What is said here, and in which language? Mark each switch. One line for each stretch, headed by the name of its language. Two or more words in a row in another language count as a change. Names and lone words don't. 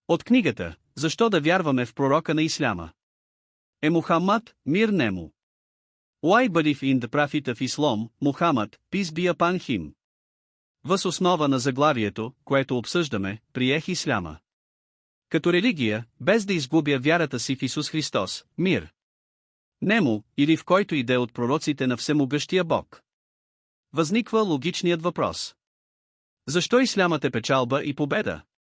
Bulgarian: От книгата «Защо да вярваме в пророка на исляма» е Мухаммад, мир нему.
English: Why believe in the Prophet of Islam, Muhammad, peace be upon him?
Bulgarian: Въз основа на заглавието, което обсъждаме, приех исляма като религия, без да изгубя вярата си в Исус Христос, мир нему, или в който иде от пророците на всемогъщия Бог. Възниква логичният въпрос. Защо ислямът е печалба и победа?